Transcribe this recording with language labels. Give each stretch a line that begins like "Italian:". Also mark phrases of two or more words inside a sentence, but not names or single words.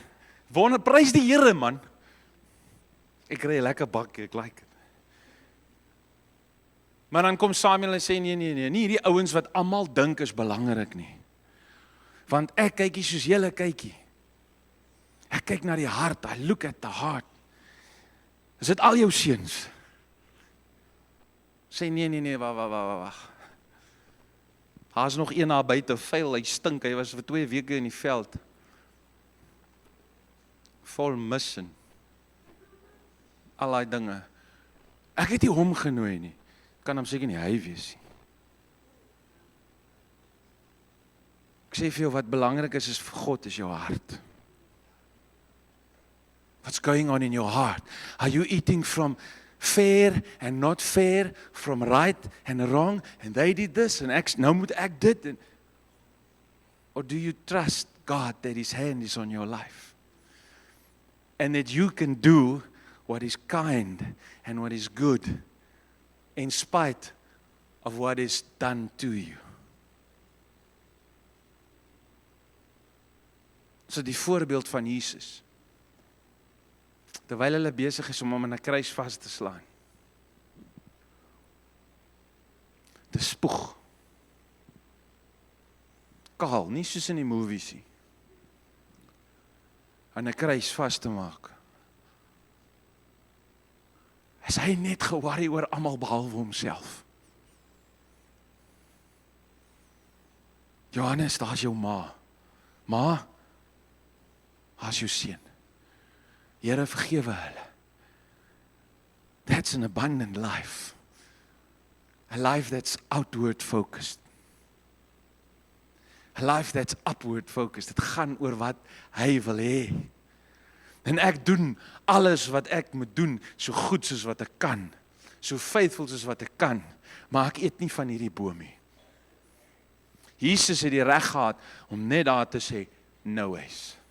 Afrikaans: Wonder prys die Here man. Ek kry 'n lekker bakkie, ek like dit. Maar dan kom Samuel en sê nee, nie hierdie ouens wat almal dink is belangrik nie. Want ek kykie soos julle kykie. Ek kyk na die hart,
English: I look at the heart.
Afrikaans: Is dit al jou seuns? Sê nee, wag. Daar's nog een daar buite vuil, hy stink, hy was vir 2 weke in die veld. Vol mis en al daai dinge. Ek het nie hom genooi nie. Kan hom seker nie hy wees nie. Ek sê vir jou wat belangrik is vir God is jou hart.
English: What's going on in your heart? Are you eating from fair and not fair, from right and wrong, and they did this and
Afrikaans: nou moet ek dit,
English: or do you trust God that His hand is on your life and that you can do what is kind and what is good in spite of what is done to you?
Afrikaans: So die voorbeeld van Jesus, terwyl hulle besig is om hom aan 'n kruis vas te slaan, te spoeg, kaal, nie soos in die movies nie, aan 'n kruis vas te maak, is hy net ge-worry oor almal behalwe homself. Johannes, daar's jou ma. Ma, daar's jou seun. Here, vergewe hulle.
English: That's an abundant life. A life that's outward focused. A life that's upward focused.
Afrikaans: Dit gaan oor wat hy wil hê. En ek doen alles wat ek moet doen, so goed soos wat ek kan. So faithful soos wat ek kan. Maar ek eet nie van hierdie boom nie. Jesus het die reg gehad om net daar te sê,
English: no ways.